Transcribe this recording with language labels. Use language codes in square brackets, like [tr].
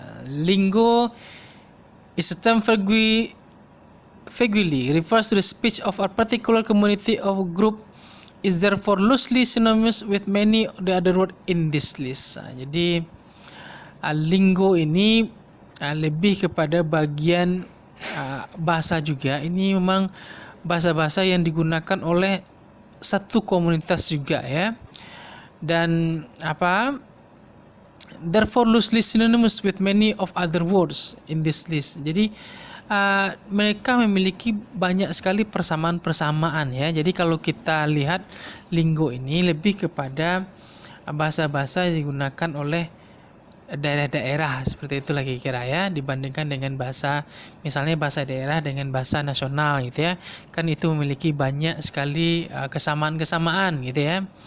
[en] Lingo is a term vaguely refers to the speech of a particular community or group, is therefore loosely synonymous with many of the other words in this list. [id] Jadi lingo ini lebih kepada bagian bahasa juga. Ini memang bahasa-bahasa yang digunakan oleh satu komunitas juga ya. Dan [en] therefore loosely synonymous with many of other words in this list. [id] Jadi mereka memiliki banyak sekali persamaan-persamaan ya. Jadi kalau kita lihat lingo ini lebih kepada bahasa-bahasa yang digunakan oleh daerah-daerah seperti itu lagi kira ya, dibandingkan dengan bahasa, misalnya bahasa daerah dengan bahasa nasional gitu ya, kan itu memiliki banyak sekali kesamaan-kesamaan gitu ya.